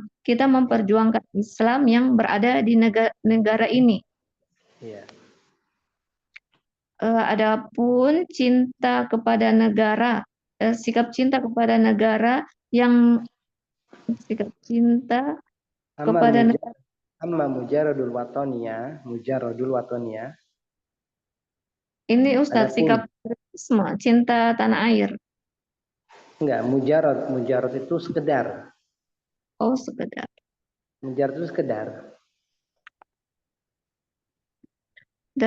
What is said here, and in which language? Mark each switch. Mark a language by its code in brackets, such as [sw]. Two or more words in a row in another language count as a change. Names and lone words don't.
[id] Kita memperjuangkan Islam yang berada di negara ini. iya. Adapun cinta kepada negara, sikap cinta kepada negara yang sikap cinta Amma kepada muja, negara. [ar] أما مجرد الوطنية. [id] Ini Ustadz Adapun sikap patriotisme, cinta tanah air. enggak mujarad itu sekedar. Oh, sekedar. Mujarad itu sekedar. Dan